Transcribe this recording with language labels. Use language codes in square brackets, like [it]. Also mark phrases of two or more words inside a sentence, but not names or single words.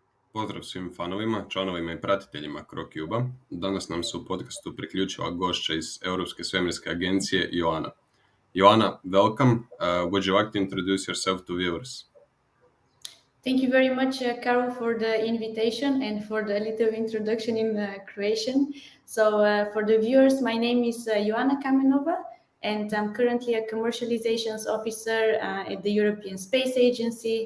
[hr] Pozdrav svim fanovima, članovima i pratiteljima CroCube-a. Danas nam se u podcastu priključila gošća iz Europske svemirske agencije Joana. Joana, [en] welcome. Would you like to introduce yourself to viewers? Thank you very much, Carol, for the invitation and for the little introduction in Croatian. So for the viewers, my name is Joana Kamenovu, and I'm currently a commercializations officer at the European Space Agency.